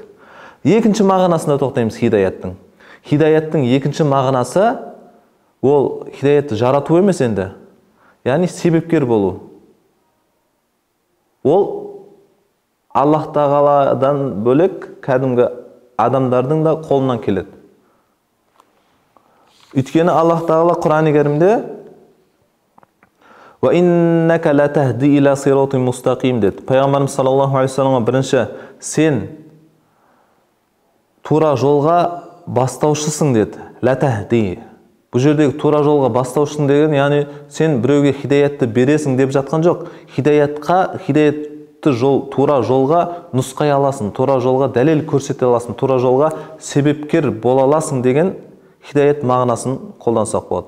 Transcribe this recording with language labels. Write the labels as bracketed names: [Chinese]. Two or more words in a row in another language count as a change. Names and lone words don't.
[Kazakh] Екінші мағынасына тоқтаймыз хидаяттың. Хидаяттың екінші мағынасы, ол хидаятты жарату емес енді. Яғни себепкер болу. Ол Аллах Тағаладан бөлек кәдімгі адамдардың да қолынан келеді. Өйткені Аллах Тағала Құран-ы Кәрімде [Arabic] «وإنك لتهدي إلى صراط مستقيم» [Kazakh] деді. Пайғамбарымыз [Arabic] صلى الله عليه وسلم [Kazakh] бірінші, сен тура жолға бастаушысың деді. [Arabic] لتهدي. [Kazakh] Бұл жердегі тура жолға бастаушысың деген, яғни сен біреуге хидаятты бересің деп жатқан жоқ. Хидаятты тура жолға нұсқай аласың, тура жолға дәлел көрсете аласың, тура жолға себепкер бола аласың деген хидаят мағынасын қолдансақ болады.